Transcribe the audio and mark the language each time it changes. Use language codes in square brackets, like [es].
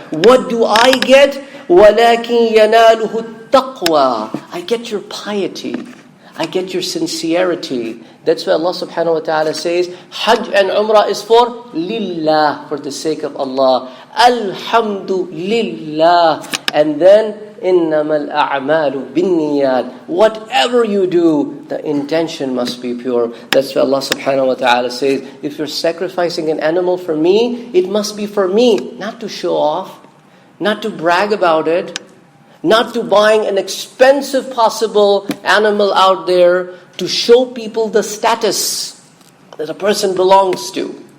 [en] What do I get? [ar] وَلَكِنْ يَنَالُهُ التَّقْوَى. [en] I get your piety. I get your sincerity. That's why Allah subhanahu wa ta'ala says, Hajj and Umrah is for lillah, for the sake of Allah. Alhamdulillah. And then, [ar] إِنَّمَا الْأَعْمَالُ بِالنِّيَّاتِ. [en] Whatever you do, the intention must be pure. That's why Allah subhanahu wa ta'ala says, if you're sacrificing an animal for me, it must be for me, not to show off, not to brag about it, not to buying an expensive possible animal out there to show people the status that a person belongs to.